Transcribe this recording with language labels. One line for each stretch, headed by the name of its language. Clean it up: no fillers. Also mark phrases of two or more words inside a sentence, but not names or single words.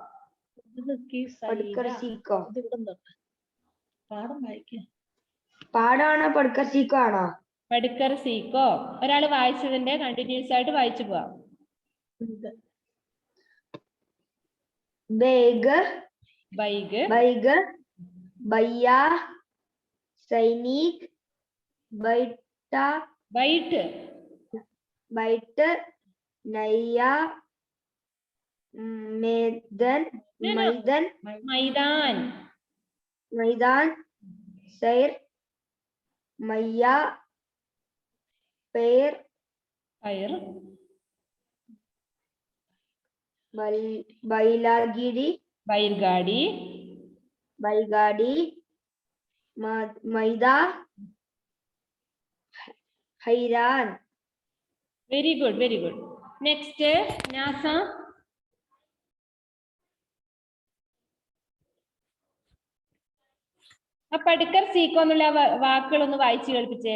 Malayalam: പാടാണോ
Hindi: पढ़कर सीखो
Malayalam: ആണോ?
Hindi: पढ़कर सीखो.
Malayalam: ഒരാൾ വായിച്ചതിന്റെ കണ്ടിന്യൂസ് ആയിട്ട് വായിച്ചു പോവാം.
Hindi: ബൈഗ്, ബൈഗ്, ബൈഗ്, भैया, सैनिक, बैठा, बैठ, बैठ, नैया, मैदान,
English: No, no.
Hindi: मैदान, मैदान, मैदान, सैर, मैया, पैर, पैर, बैलागिरी, बैलगाड़ी, बैलगाड़ी, मैदा, हैरान.
English: very good, very good. Next, NASA.
Malayalam: ആ
Hindi: पढ़कर सीखो
Malayalam: എന്നുള്ള വാക്കുകളൊന്ന് വായിച്ചു കേൾപ്പിച്ചേ.